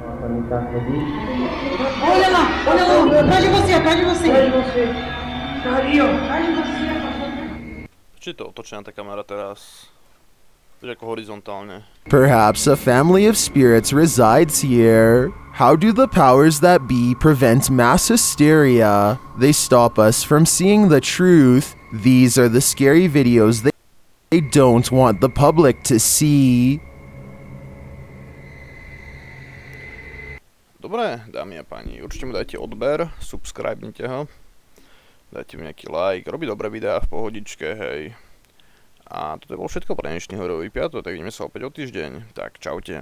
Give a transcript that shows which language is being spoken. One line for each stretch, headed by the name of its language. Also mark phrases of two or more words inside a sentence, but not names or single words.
Portuguese: Olha lá, atrás de você, atrás de você. Tá ali, ó. Atrás de você,
Slovak: Či je to otočená tá kamera teraz? Veď ako horizontálne.
English: Perhaps a family of spirits resides here. How do the powers that be prevent mass hysteria? They stop us from seeing the truth. These are the scary videos they don't want the public to see.
Slovak: Dobre, dámy a páni, určite mu dajte odber, subscribnite ho, dajte mi nejaký like, robí dobré videá v pohodičke, hej. A toto bolo všetko pre dnešný Horrorový piatok, tak vidíme sa opäť o týždeň, tak čaute.